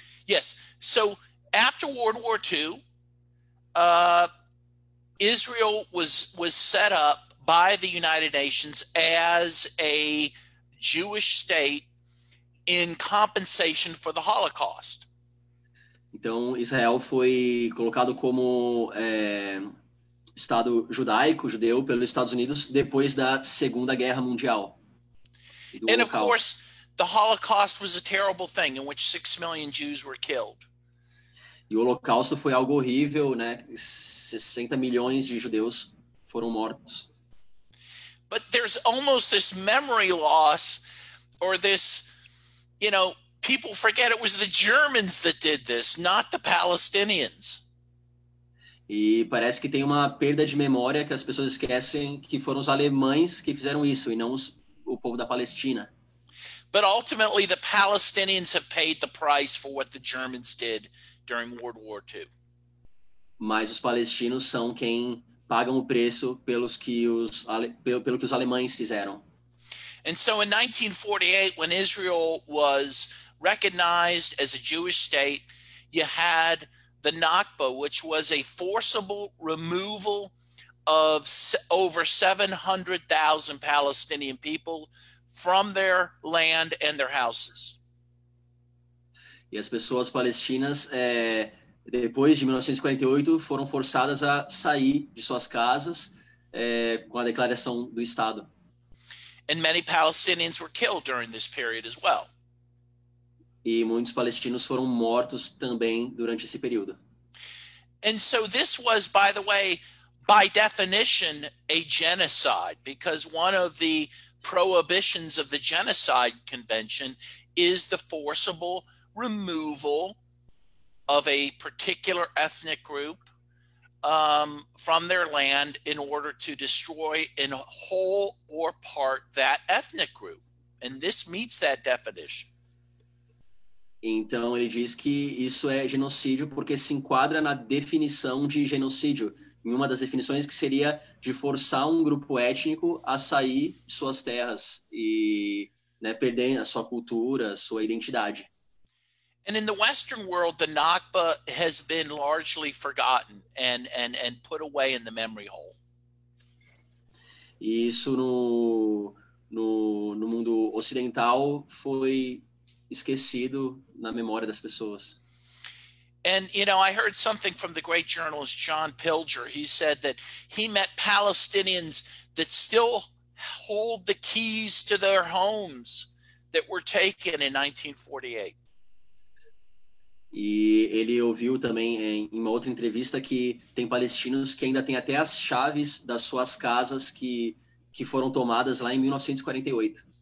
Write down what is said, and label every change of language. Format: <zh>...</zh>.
<en>Yes. So after World War II, Israel was set up by the United Nations as a Jewish state in compensation for the Holocaust.</en> <pt>Então Israel foi colocado como Estado judeu pelos Estados Unidos depois da Segunda Guerra Mundial.</pt> <en>And of course, the Holocaust was a terrible thing in which 6 million Jews were killed.</en> <pt>E o Holocausto foi algo horrível, né? 60 milhões de judeus foram mortos.</pt> <en>But there's almost this memory loss, or this, people forget it was the Germans that did this, not the Palestinians.</en> <pt>E parece que tem uma perda de memória, que as pessoas esquecem que foram os alemães que fizeram isso e não o povo da Palestina.</pt> <en>But ultimately, the Palestinians have paid the price for what the Germans did during World War II.</en> <pt>Mas os palestinos são quem pagam o preço pelo que os alemães fizeram.</pt> <en>And so in 1948, when Israel was recognized as a Jewish state, you had the Nakba, which was a forcible removal of over 700,000 Palestinian people from their land and their houses.</en> <pt>E as pessoas palestinas, depois de 1948, foram forçadas a sair de suas casas com a declaração do Estado.</pt> <en>And many Palestinians were killed during this period as well.</en> <pt>E muitos palestinos foram mortos também durante esse período.</pt> <en>And so this was, by the way, by definition, a genocide, because one of the prohibitions of the Genocide Convention is the forcible removal of a particular ethnic group from their land in order to destroy in whole or part that ethnic group. And this meets that definition.</en> <pt>Então ele diz que isso é genocídio porque se enquadra na definição de genocídio, em uma das definições que seria de forçar um grupo étnico a sair de suas terras e perder a sua cultura, a sua identidade.</pt> <en>And in the Western world, the Nakba has been largely forgotten and put away in the memory hole.</en> <pt>E isso no mundo ocidental foi esquecido na memória das pessoas.</pt> <en>And, I heard something from the great journalist John Pilger. He said that he met Palestinians that still hold the keys to their homes that were taken in 1948.</en> <pt>E ele ouviu também em uma outra entrevista que tem palestinos que ainda têm até as chaves das suas casas que foram tomadas lá em 1948.</pt>